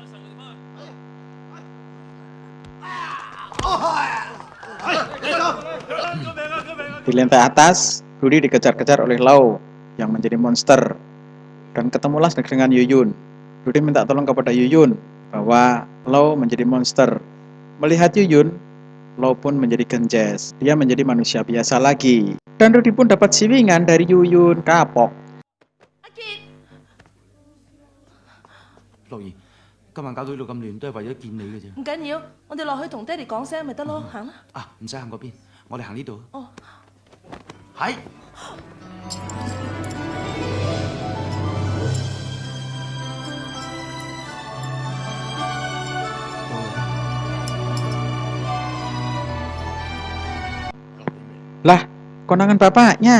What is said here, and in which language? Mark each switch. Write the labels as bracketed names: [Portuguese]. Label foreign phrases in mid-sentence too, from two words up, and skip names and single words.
[Indonesian] Di lantai atas, Rudy dikejar-kejar oleh Lau yang menjadi monster. Dan ketemulah dengan Yuyun. Rudy minta tolong kepada Yuyun bahwa Lau menjadi monster. Melihat Yuyun, Lau pun menjadi genjes. Dia menjadi manusia biasa lagi. Dan Rudy pun dapat siwingan dari Yuyun. Kapok. [Cantonese] 樂兒，今晚搞到呢度咁亂，都係為咗見你嘅啫。唔緊要，我哋落去同爹哋講聲咪得咯，行啦。啊，唔使行嗰邊，我哋行呢度。哦，係。 [Indonesian] Lah, konangan bapaknya.